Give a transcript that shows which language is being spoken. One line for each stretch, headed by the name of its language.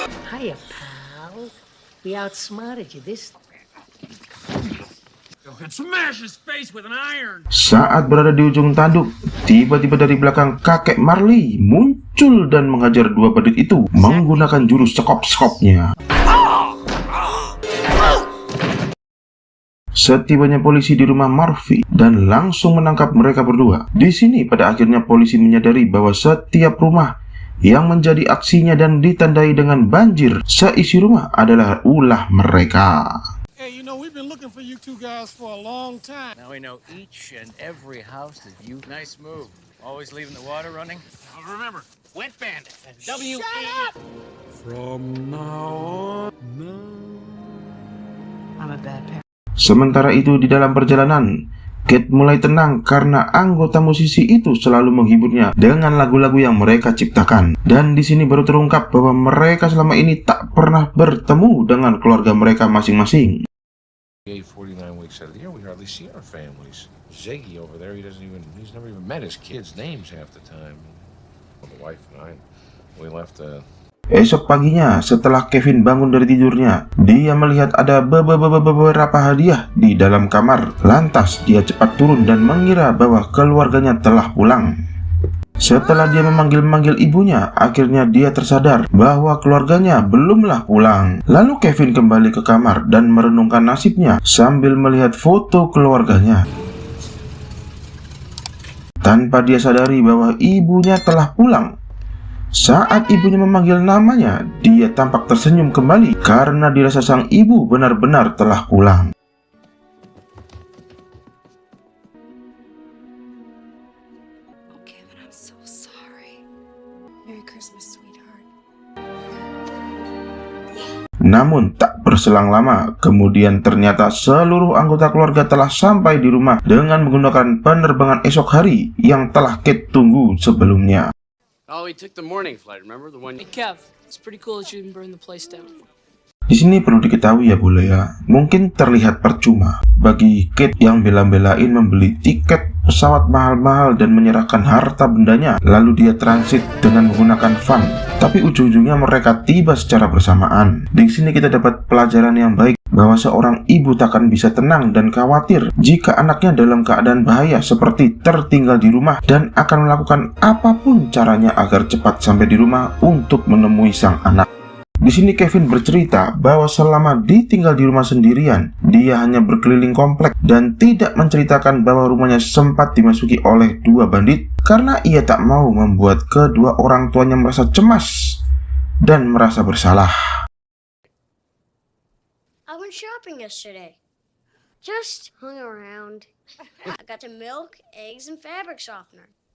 English: Hiya, pal. We outsmarted you this time.
Indonesian: Saat berada di ujung tanduk, tiba-tiba dari belakang kakek Marley muncul dan menghajar dua bandit itu menggunakan jurus sekop-sekopnya. Setibanya polisi di rumah Murphy dan langsung menangkap mereka berdua. Di sini pada akhirnya polisi menyadari bahwa setiap rumah yang menjadi aksinya dan ditandai dengan banjir seisi rumah adalah ulah mereka.
English: Hey, you know, we've been looking for you two guys for a long time. Now we know each and every house that you... Nice move. Always leaving the water running. Now remember, Wet Bandit. W-E. From now on, I'm a bad parent.
Indonesian: Sementara itu di dalam perjalanan, Kate mulai tenang karena anggota musisi itu selalu menghiburnya dengan lagu-lagu yang mereka ciptakan. Dan di sini baru terungkap bahwa mereka selama ini tak pernah bertemu dengan keluarga mereka masing-masing.
English: 49 weeks out of the year, we hardly see our families. Ziggy over there, he's never even met his kids' names half the time. Well, the wife and I, we left
Indonesian: Esok paginya, setelah Kevin bangun dari tidurnya, dia melihat ada beberapa hadiah di dalam kamar. Lantas, dia cepat turun dan mengira bahwa keluarganya telah pulang. Setelah dia memanggil-manggil ibunya, akhirnya dia tersadar bahwa keluarganya belumlah pulang. Lalu Kevin kembali ke kamar dan merenungkan nasibnya sambil melihat foto keluarganya. Tanpa dia sadari bahwa ibunya telah pulang. Saat ibunya memanggil namanya, dia tampak tersenyum kembali karena dirasa sang ibu benar-benar telah pulang.
English: Kevin, I'm so sorry. Merry Christmas, sweetheart.
Indonesian: Namun tak berselang lama, kemudian ternyata seluruh anggota keluarga telah sampai di rumah dengan menggunakan penerbangan esok hari yang telah Kate tunggu sebelumnya.
English: Oh, we took the morning flight, remember? The one... Hey, Kev, it's pretty cool that you didn't burn the place down.
Indonesian: Di sini perlu diketahui ya boleh ya, mungkin terlihat percuma bagi Kate yang bela-belain membeli tiket pesawat mahal-mahal dan menyerahkan harta bendanya, lalu dia transit dengan menggunakan van. Tapi ujung-ujungnya mereka tiba secara bersamaan. Di sini kita dapat pelajaran yang baik bahwa seorang ibu takkan bisa tenang dan khawatir jika anaknya dalam keadaan bahaya seperti tertinggal di rumah dan akan melakukan apapun caranya agar cepat sampai di rumah untuk menemui sang anak. Di sini Kevin bercerita bahwa selama ditinggal di rumah sendirian, dia hanya berkeliling komplek dan tidak menceritakan bahwa rumahnya sempat dimasuki oleh dua bandit karena ia tak mau membuat kedua orang tuanya merasa cemas dan merasa bersalah.
English: I went shopping yesterday. Just hung around. I got some milk, eggs, and fabric softener.